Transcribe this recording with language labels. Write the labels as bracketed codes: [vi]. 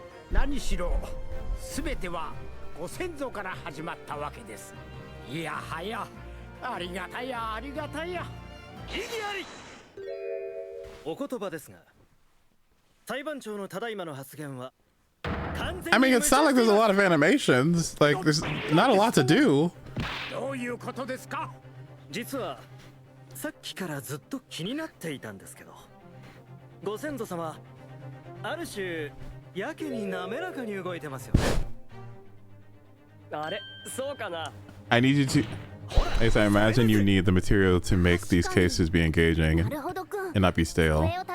[ja] 何しろ全てはご先祖から始まったわけです。いやはや、ありがたやありがたや。意義あり。お言葉ですが、裁判長のただいまの発言は。 [en] I mean, it sounds like there's a lot of animations. Like, there's not a lot to do. [ja] どういうことですか？実はさっきからずっと気になっていたんですけど、ご先祖様、ある種やけに滑らかに動いてますよね。あれ、そうかな。 [en] I need you to. As I imagine you need the material to make these cases be engaging and not be stale.